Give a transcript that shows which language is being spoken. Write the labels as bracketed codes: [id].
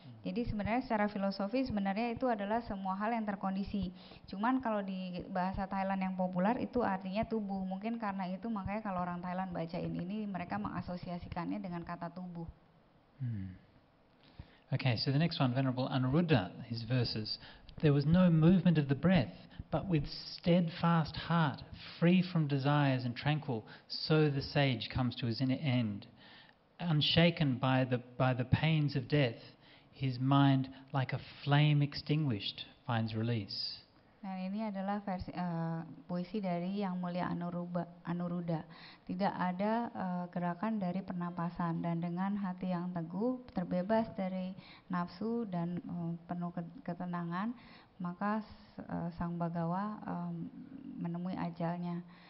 [id] Jadi sebenarnya secara filosofi sebenarnya itu adalah semua hal yang terkondisi. Cuman kalau di bahasa Thailand yang populer itu artinya tubuh. Mungkin karena itu makanya kalau orang Thailand bacain ini mereka mengasosiasikannya dengan kata tubuh. [en] Okay, so the next one, Venerable Anuruddha, his verses. There was no movement of the breath, but with steadfast heart, free from desires and tranquil, so the sage comes to his end. Unshaken by the pains of death, his mind like a flame extinguished finds release. [id] Nah, ini adalah versi puisi dari Yang Mulia Anuruddha. Tidak ada gerakan dari pernapasan dan dengan hati yang teguh, terbebas dari nafsu dan penuh ketenangan, maka Sang Bhagawa menemui ajalnya.